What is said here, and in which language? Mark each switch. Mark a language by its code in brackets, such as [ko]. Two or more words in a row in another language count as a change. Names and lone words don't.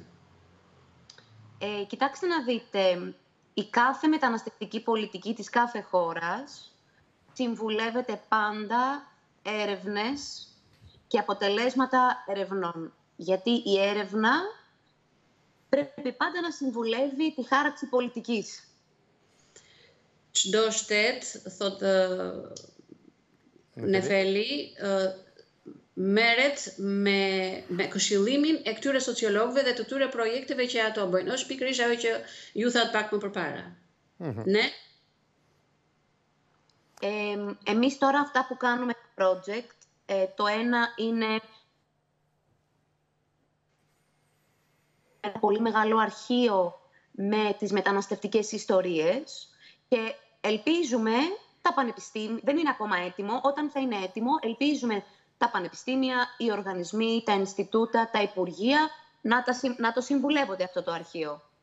[el] Κοιτάξτε να δείτε, η κάθε μεταναστευτική πολιτική της κάθε χώρας συμβουλεύεται πάντα έρευνες και αποτελέσματα ερευνών. Γιατί η έρευνα πρέπει πάντα να συμβουλεύει τη χάραξη πολιτικής. [sq] Çdo shtet, thotë Nefeli, merret me këshillimin e këtyre sociologëve dhe të këtyre projekteve që ato bëjnë. Është pikërisht ajo që ju thatë pak më përpara. [el] Ναι. Εμείς τώρα αυτά που κάνουμε project, το ένα είναι ένα πολύ μεγάλο αρχείο με τις μεταναστευτικές ιστορίες και ελπίζουμε τα πανεπιστήμια, δεν είναι ακόμα έτοιμο, όταν θα είναι έτοιμο, ελπίζουμε τα πανεπιστήμια, οι οργανισμοί, τα Ινστιτούτα, τα Υπουργεία να το συμβουλεύονται αυτό το αρχείο.